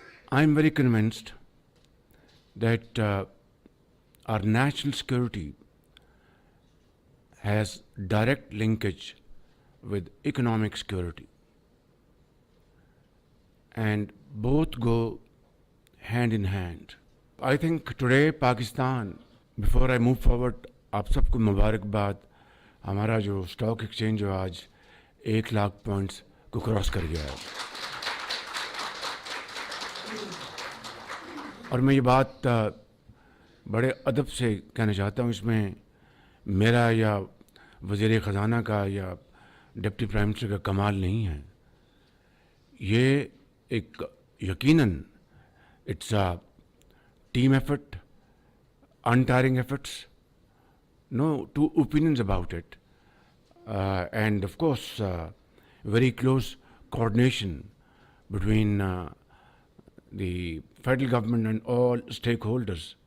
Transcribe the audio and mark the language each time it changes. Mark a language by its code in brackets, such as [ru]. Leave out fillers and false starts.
[en] I'm very convinced that our national security has direct linkage with economic security, and both go hand in hand. I think today Pakistan, before I move forward, [ur] آپ سب کو مبارکباد. ہمارا جو stock exchange جو آج 1,00,000 points کو cross کر گیا ہے, اور میں یہ بات بڑے ادب سے کہنا چاہتا ہوں. اس میں میرا یا وزیر خزانہ کا یا ڈپٹی پرائم منسٹر کا کمال نہیں ہے. یہ ایک یقیناً [en] It's a team effort, untiring efforts, no two opinions about it, and of course very close coordination between the federal government and all stakeholders.